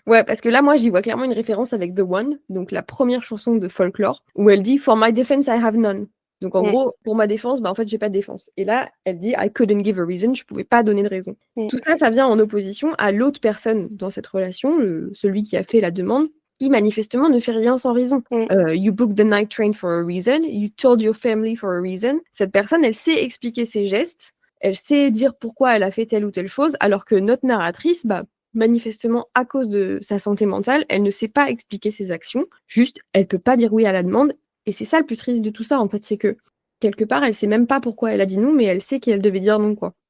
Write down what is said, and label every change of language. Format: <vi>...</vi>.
<fr>Ouais, parce que là, moi, j'y vois clairement une référence avec The One, donc la première chanson de Folklore, où elle dit</fr> <en>For my defense, I have none.</en> <fr>Donc en gros, pour ma défense, en fait, j'ai pas de défense. Et là, elle dit</fr> <en>I couldn't give a reason,</en> <fr>je pouvais pas donner de raison. Tout ça, ça vient en opposition à l'autre personne dans cette relation, celui qui a fait la demande, qui manifestement ne fait rien sans raison.</fr> <en>You booked the night train for a reason, you told your family for a reason.</en> <fr>Cette personne, elle sait expliquer ses gestes, elle sait dire pourquoi elle a fait telle ou telle chose, alors que notre narratrice, manifestement, à cause de sa santé mentale, elle ne sait pas expliquer ses actions. Juste, elle peut pas dire oui à la demande. Et c'est ça le plus triste de tout ça, en fait, c'est que quelque part, elle sait même pas pourquoi elle a dit non, mais elle sait qu'elle devait dire non, quoi.</fr>